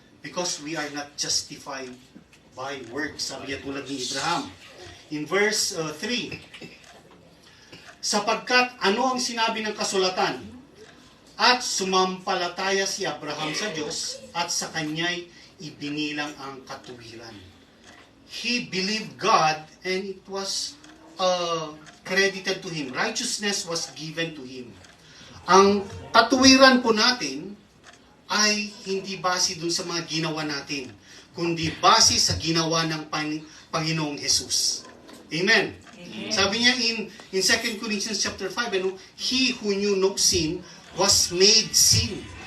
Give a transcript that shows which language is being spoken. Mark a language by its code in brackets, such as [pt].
[en] Because we are not justified by works. [tl] Sabi niya tulad ni Abraham. [en] In verse 3, [tl] sapagkat ano ang sinabi ng kasulatan? At sumampalataya si Abraham sa Diyos at sa kanya'y ibinilang ang katuwiran. [en] He believed God and it was credited to him. Righteousness was given to him. [tl] Ang katuwiran po natin ay hindi base dun sa mga ginawa natin, kundi base sa ginawa ng Panginoong Jesus. Amen. Amen. Sabi niya [en] in 2 Corinthians chapter 5, he who knew no sin was made sin.